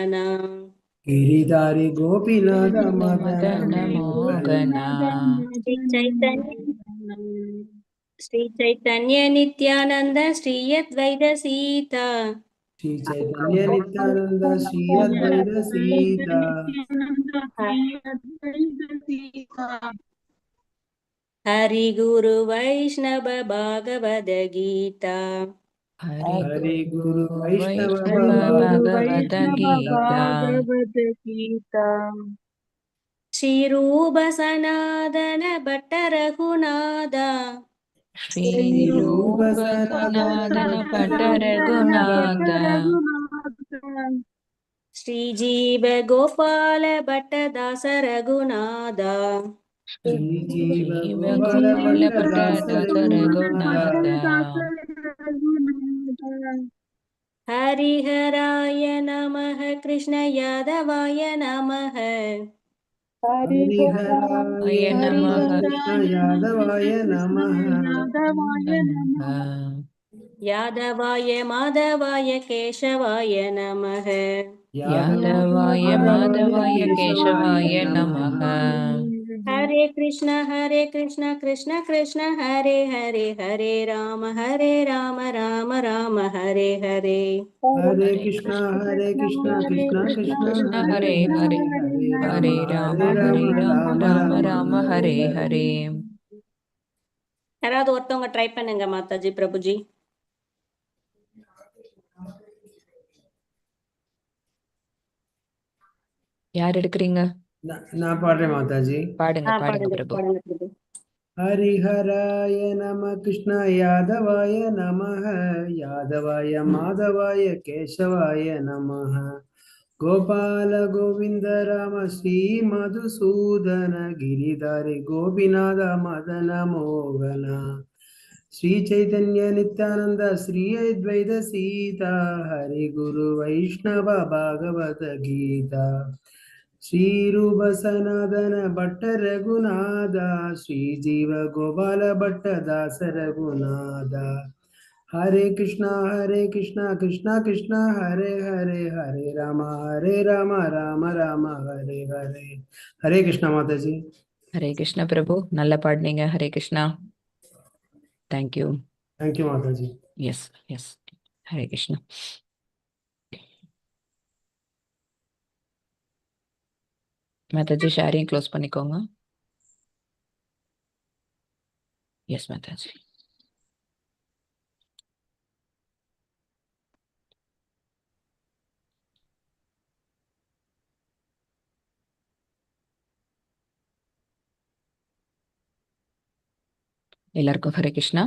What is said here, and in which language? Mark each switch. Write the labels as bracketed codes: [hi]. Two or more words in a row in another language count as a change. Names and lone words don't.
[sa] மோகனா गिरिधारी गोपीनाथ मदन मदन मोहना मोहना ஸ்ரீ சைத்தன்ய ஸ்ரீ சைத்தன்ய நித்யானந்த ஸ்ரீ அத்வைத சீதா श्री चैतन्य नित्यानंद श्री अद्वैत सीता ஹரி குரு வைஷ்ணவ பாகவத கீதா हरि हरि गुरु गुरु वैष्णव वैष्णव भगवद गीता ஸ்ரீ ரூப சனாதன பட்ட ரகுநாதா श्री रूप रूप सनातन सनातन भट्ट भट्ट रघुनाथ ஸ்ரீ ஜீவ கோபால பட்ட தாச ரகுநாதா श्री जीव जीव गोपाल गोपाल भट्ट भट्ट दास दास रघुनाथ रघुनाथ हरिहराय नमः कृष्ण यादवाय नमः हरिहराय आय नमः नमः कृष्ण यादवाय नमः नमः यादवाय माधवाय केशवाय नमः यादवाय माधवाय माधवाय केशवाय केशवाय नमः नमः हरे कृष्ण कृष्ण कृष्ण हरे हरे हरे राम राम राम हरे हरे हरे हरे कृष्णा कृष्ण कृष्णा कृष्ण कृष्णा कृष्ण हरे हरे हरे हरे हरे राम हरे राम हरे राम राम राम राम राम हरे हरे हरे हरे [ta] யாராவது ஒருத்தவங்க ட்ரை பண்ணுங்க மாதாஜி பிரபுஜி. யார் எடுக்கிறீங்க? நான் பாடுறேன் மாதாஜி. பாடுங்க பாடுங்க பாடுங்க பிரபு. பாடுங்க பிரபு. [sa] हरिहराय नमः कृष्ण यादवाय नमः यादवाय माधवाय केशवाय नमः गोपाल गोविंद राम श्री मधुसूदन गिरिधारी गोपीनाथ मदन मोहन श्री चैतन्य नित्यानंद श्री अद्वैत सीता हरि गुरु वैष्णव भागवत गीता श्री रूप सनातन भट्ट रघुनाथ श्री जीव गोपाल भट्ट दास रघुनाथ हरे कृष्णा कृष्णा कृष्णा हरे हरे हरे राम राम राम हरे हरे हरे कृष्णा माता जी. [ta] ஹரே கிருஷ்ண பிரபு, நல்லா பாடுனீங்க. ஹரே கிருஷ்ணா. தேங்க்யூ. [en] thank you माता जी. yes yes. [ta] ஹரே கிருஷ்ணா. மாதாஜி [en] sharing close [ta] பண்ணிக்கோங்க. எஸ் மாதாஜி. எல்லாருக்கும் ஹரே கிருஷ்ணா.